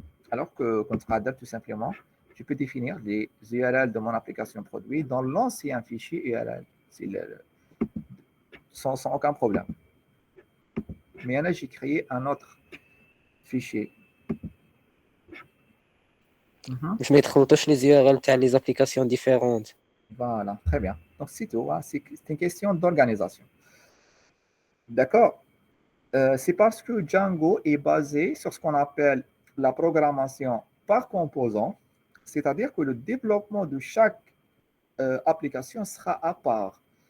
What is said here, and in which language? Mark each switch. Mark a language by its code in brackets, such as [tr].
[fr] Alors que CTRL tout simplement, je peux définir les URL de mon application produit dans l'ancien fichier URL. sans aucun problème. Mais là, j'ai créé un autre fichier. [ar] باش ما يتخلطوش لي URL تاع لي زابليكاسيون ديفيرونت. [fr] Voilà, très bien. Donc, c'est tout. Hein. C'est une question d'organisation. D'accord. C'est parce que Django est basé sur ce qu'on appelle la programmation par composant, c'est-à-dire que le développement de chaque application sera à part.